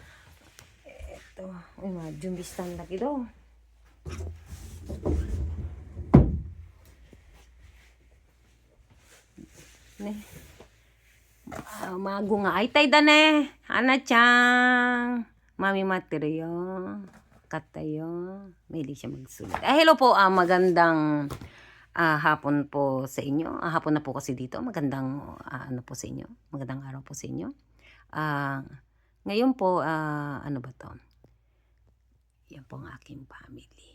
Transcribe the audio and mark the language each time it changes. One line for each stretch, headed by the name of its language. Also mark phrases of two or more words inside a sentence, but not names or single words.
Japanese: 今準備したんだけど。ね。孫が会いたいだね。花ちゃん。Mami待ってるよ。Kata yo.
Filipino: Mahilig siya magsulat. Hello po. Magandang hapon po sa inyo. Hapon na po kasi dito. Magandang ano po sa inyo. Magandang araw po sa inyo. Ngayon po, ano ba to? Yan po ang aking family.